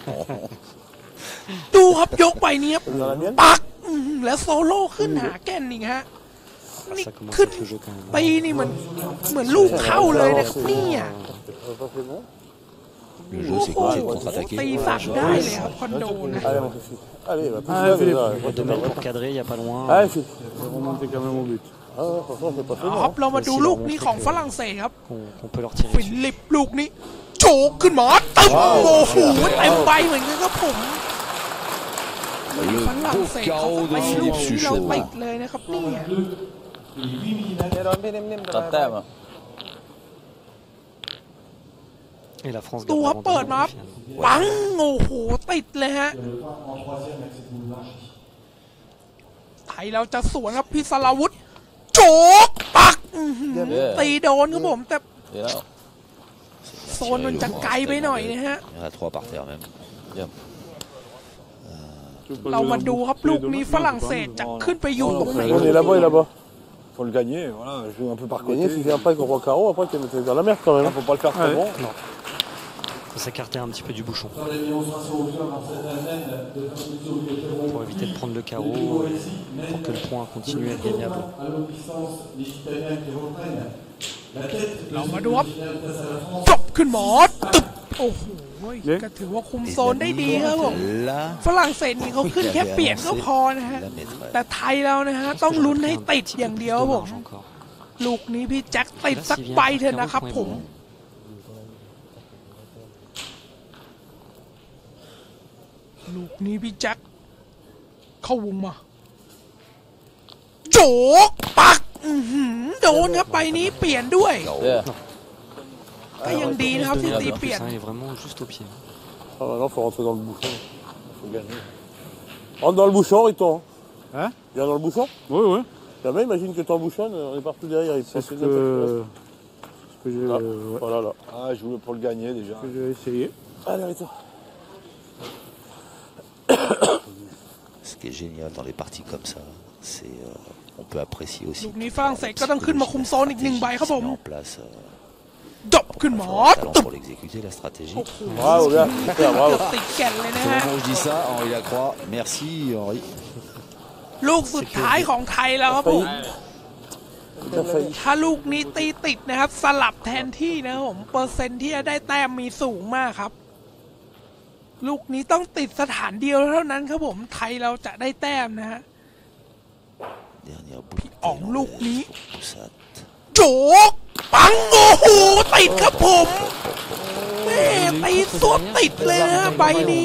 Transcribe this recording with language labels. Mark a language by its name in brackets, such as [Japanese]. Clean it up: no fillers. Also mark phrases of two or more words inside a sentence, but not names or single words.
[Thai] ดูครับยกใบนี้ปักแล้วโซโล่ขึ้นหาแก่นนี่ฮะนี่ขึ้นตีนี่เหมือนลูกเข้าเลยนะครับเนี่ยตีสั่งได้เลยครับคอนโดนะ [French] 2 mètres pour cadrer, il n'y a pas loin. [Thai] ครับเรามาดูลูกนี้ของฝรั่งเศสครับ [French] On peut leur tirer [Thai] ฟิลิปลูกนี้โจกขึ้นมาตึ้มโอ้โหเต็มใบเหมือนกันครับผมฝรั่งเศสเขาก็ตีลูกนี้เราติดเลยนะครับเนี่ย ตัดแต้มอ่ะ ตัวเปิดมาปังโอ้โหติดเลยฮะไทยเราจะสวนครับพิศราวุธโจกปักตีโดนครับผมแต่โซนมันจะไกลไปหน่อยนะฮะเรามาดูครับลูกนี้ฝรั่งเศสจะขึ้นไปอยู่ตรงไหน [French] Faut le gagner, voilà, jouer un peu par côté. Si c'est après qu'on voit carreau, après tu es dans la merde quand même. Faut pas le faire trop bon. Non. Faut s'écarter un petit peu du bouchon. Pour éviter de prendre le carreau, pour que le point continue à être gagnable. [Thai] เรามาดูครับจบขึ้นหมอตึบโอ้โหก็ถือว่าคุมโซนได้ดีครับผมฝรั่งเศสนี่เขาขึ้นแค่เปลี่ยนก็พอนะฮะแต่ไทยเรานะฮะต้องลุ้นให้ติดอย่างเดียวผมลูกนี้พี่แจ็คติดสักใบเถอะนะครับผม ลูกนี้พี่แจ็คเข้าวงมาโจกปักโดนครับใบนี้เปลี่ยนด้วยก็ยังดีนะครับที่ตีเปลี่ยน [French] Ah non, faut rentrer dans le bouchon. Faut gagner. Rentre dans le bouchon, Riton. Hein? Viens dans le bouchon? Oui, oui. Jamais, imagine que t'embouchonnes, on est partout derrière. C'est ce que j'ai... Là. Ouais. Voilà, là. Ah, je voulais pour le gagner déjà. Que j'ai essayé. Allez, Riton. Ce qui est génial dans les parties comme ça, c'est on peut apprécier aussi. [Thai] ลูกนี้ฝรั่งเศสก็ต้องขึ้นมาคุมโซนอีก1ใบครับผม [French] en place [Thai] จบขึ้นหมอตึบ [French] pour l'exécuter la stratégie. Bravo, bien. Super, bravo. [Thai] ติดแก่นเลยนะ [French] Au [Thai] ฮะ [French] moment où je dis ça, Henri Lacroix, merci Henri. [Thai] ลูกสุดท้ายของไทยแล้วครับผมถ้าลูกนี้ตีติดนะครับสลับแทนที่นะครับผมเปอร์เซ็นต์ที่จะได้แต้มมีสูงมากครับลูกนี้ต้องติดสถานเดียวเท่านั้นครับผมไทยเราจะได้แต้มนะฮะพี่อ๋องลูกนี้โจกปังโอ้โหติดครับผมแม่ตีสวดติดเลยนะใบนี้